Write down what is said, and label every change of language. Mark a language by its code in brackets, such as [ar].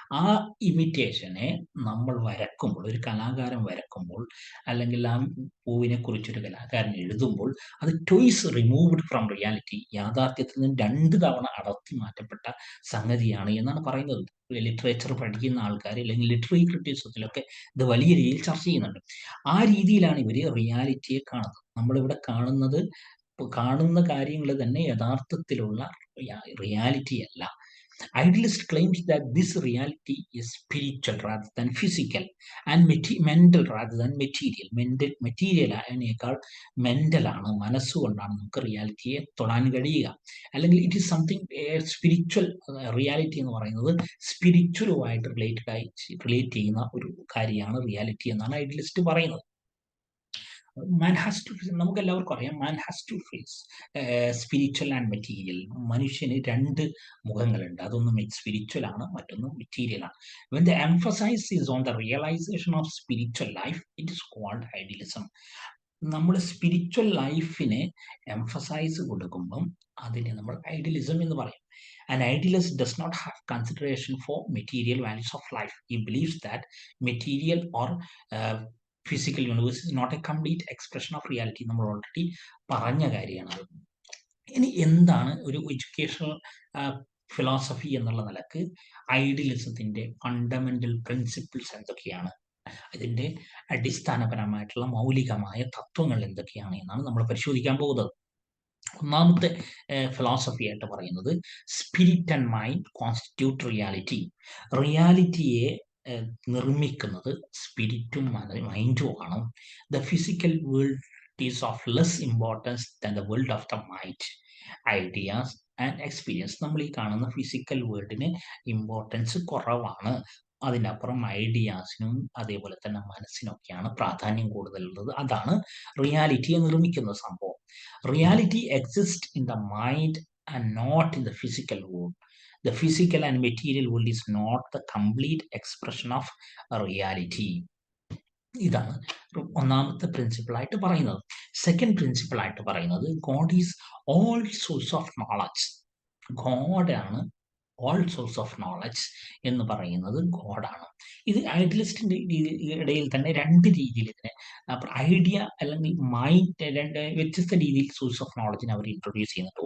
[ml] ആ ഇമിറ്റേഷനെ നമ്മൾ വരക്കുമ്പോൾ, ഒരു കലാകാരൻ വരക്കുമ്പോൾ അല്ലെങ്കിൽ ആ പൂവിനെ കുറിച്ചൊരു കലാകാരൻ എഴുതുമ്പോൾ അത് [en] twice removed from reality, [ml] യാഥാർത്ഥ്യത്തിൽ നിന്ന് 2 തവണ അടർത്തി മാറ്റപ്പെട്ട സംഗതിയാണ് എന്നാണ് പറയുന്നത്. ലിറ്ററേച്ചർ പഠിക്കുന്ന ആൾക്കാർ അല്ലെങ്കിൽ ലിറ്റററി ക്രിറ്റിസിസത്തിലൊക്കെ ഇത് വലിയ രീതിയിൽ ചർച്ച ചെയ്യുന്നുണ്ട്. ആ രീതിയിലാണ് ഇവർ റിയാലിറ്റിയെ കാണുന്നത്. നമ്മളിവിടെ കാണുന്ന കാര്യങ്ങൾ തന്നെ യഥാർത്ഥത്തിലുള്ള റിയാലിറ്റി അല്ല. [en] Idealist claims that this reality is spiritual rather than physical and mental rather than material. [ml] Material അതിനേക്കാൾ മെൻ്റലാണ്, മനസ്സുകൊണ്ടാണ് നമുക്ക് റിയാലിറ്റിയെ തൊടാൻ കഴിയുക. അല്ലെങ്കിൽ [en] It is something spiritual. [ml] Reality എന്ന് പറയുന്നത് സ്പിരിച്വലുമായിട്ട് റിലേറ്റ് ചെയ്യുന്ന ഒരു കാര്യമാണ് റിയാലിറ്റി എന്നാണ് ഐഡിയലിസ്റ്റ് പറയുന്നത്. നമുക്ക് എല്ലാവർക്കും അറിയാം, [en] Man has two face spiritual and material. [ml] മനുഷ്യന് 2 മുഖങ്ങളുണ്ട്, അതൊന്നും സ്പിരിച്വൽ ആണ്, മറ്റൊന്നും മെറ്റീരിയൽ ആണ്. [en] When the emphasize is on the realization of spiritual life, it is called idealism. [ml] നമ്മൾ സ്പിരിച്വൽ ലൈഫിനെ എംഫസൈസ് കൊടുക്കുമ്പം അതിനെ നമ്മൾ ഐഡിയലിസം എന്ന് പറയും. [en] An idealist does not have consideration for material values of life. He believes that material or physical universe is not a complete expression of reality. [ml] നമ്മൾ already പറഞ്ഞ കാര്യമാണ്. ഇനി എന്താണ് ഒരു എഡ്യൂക്കേഷണൽ ഫിലോസഫി എന്നുള്ള നിലക്ക് ഐഡിയലിസത്തിൻ്റെ ഫണ്ടമെന്റൽ പ്രിൻസിപ്പിൾസ് എന്തൊക്കെയാണ്, ഇതിൻ്റെ അടിസ്ഥാനപരമായിട്ടുള്ള മൗലികമായ തത്വങ്ങൾ എന്തൊക്കെയാണ് എന്നാണ് നമ്മൾ പരിശോധിക്കാൻ പോകുന്നത്. ഒന്നാമത്തെ ഫിലോസഫി ആയിട്ട് പറയുന്നത് [en] Spirit and mind constitute reality. [ml] റിയാലിറ്റിയെ നിർമ്മിക്കുന്നത് സ്പിരിറ്റും മൈൻഡും ആണ്. [en] The physical world is of less importance than the world of the mind, ideas and experience. [ml] നമ്മൾ ഈ കാണുന്ന ഫിസിക്കൽ വേൾഡിന് ഇമ്പോർട്ടൻസ് കുറവാണ്. അതിനപ്പുറം ഐഡിയാസിനും അതേപോലെ തന്നെ മനസ്സിനൊക്കെയാണ് പ്രാധാന്യം കൂടുതലുള്ളത്. അതാണ് റിയാലിറ്റിയെ നിർമ്മിക്കുന്ന സംഭവം. [en] Reality exists in the mind and not in the physical world. The physical and material world is not the complete expression of reality. [ml] ഇതാണ് ഒന്നാമത്തെ പ്രിൻസിപ്പിൾ ആയിട്ട് പറയുന്നത്. സെക്കൻഡ് പ്രിൻസിപ്പിൾ ആയിട്ട് പറയുന്നത് [en] God is all source of knowledge. [ml] ഗോഡാണ് all source of knowledge എന്ന് പറയുന്നത് ഗോഡാണ്. ഇത് ഐഡിയലിസ്റ്റിന്റെ ഇടയിൽ തന്നെ രണ്ട് രീതിയിൽ ഇതിനെ ഐഡിയ അല്ലെങ്കിൽ മൈൻഡ് രണ്ട് വ്യത്യസ്ത രീതിയിൽ സോഴ്സ് ഓഫ് നോളജിനെ അവർ ഇൻട്രൊഡ്യൂസ് ചെയ്യുന്നുണ്ട്.